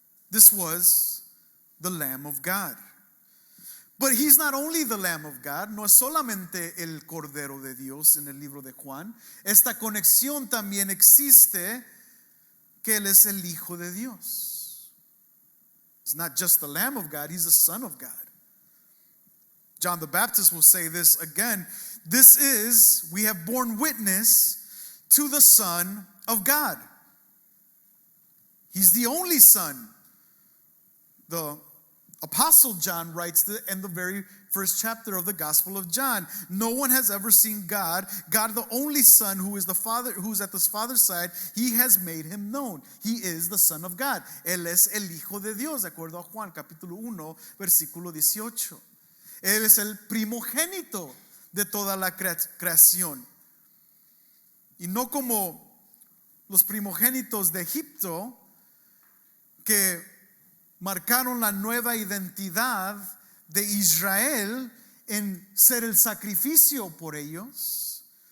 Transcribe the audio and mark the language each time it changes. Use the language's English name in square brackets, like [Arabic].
[English] This was the Lamb of God. But he's not only the Lamb of God, [Spanish] no es solamente el Cordero de Dios en el libro de Juan. Esta conexión también existe, que él es el Hijo de Dios. [English] He's not just the Lamb of God, he's the Son of God. John the Baptist will say this again. We have borne witness to the Son of God. He's the only Son. The Apostle John writes in the very first chapter of the Gospel of John. No one has ever seen God. God, the only Son, who is the Father, who's at the Father's side, he has made him known. He is the Son of God. [Spanish] Él es el Hijo de Dios, de acuerdo a Juan capítulo 1, versículo 18. Él es el primogénito de toda la creación. Y no como los primogénitos de Egipto, que marcaron la nueva identidad de Israel en ser el sacrificio por ellos.